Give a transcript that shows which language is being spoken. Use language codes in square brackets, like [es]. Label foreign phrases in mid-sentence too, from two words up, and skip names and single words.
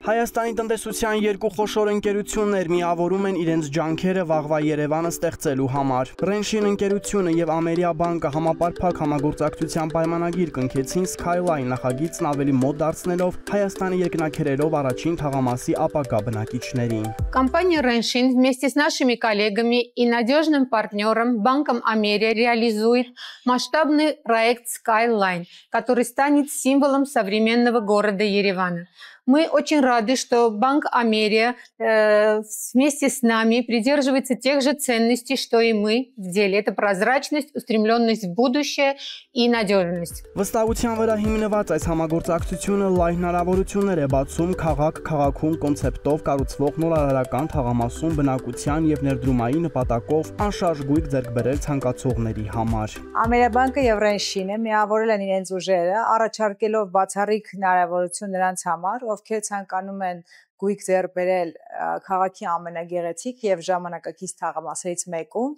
[hy] Հայաստանի տնտեսության երկու խոշոր ընկերություններ միավորում են իրենց ջանքերը վաղվա Երևանը ստեղծելու համար։ Ռենշին ընկերությունը եւ Ամերիաբանկը համապարփակ համագործակցության պայմանագիր կնքեցին Skyline նախագիծն ավելի մոտ դարձնելով Հայաստանի երկնաքերերով առաջին թաղամասի ապագա բնակիչներին։ [ru] Компания Реншин вместе с нашими коллегами и надежным партнером Банком Америя реализует масштабный проект Skyline, который станет символом современного города Еревана. Мы очень рады, что Банк Америя вместе с нами придерживается тех же ценностей, что и мы в деле. Это прозрачность, устремленность в будущее и надежность. [hy] Վստահության վրա հիմնված այս համագործակցությունը լայն հնարավորություններ է բացում քաղաք-քաղաքում կոնցեպտով կառուցվող նորարարական թաղամասում բնակության եւ ներդրումային նպատակով անշարժ գույք ձեռք բերել ցանկացողների համար։ Ամերիաբանկը եւ Ռենշինը միավորել են իրենց ուժերը, առաջարկելով բացառիկ հնարավորություն նրանց համար, ովքեր ցանկանում են գույք ձեռք բերել քաղաքի ամենագեղեցիկ եւ ժամանակակից թաղամասերից մեկում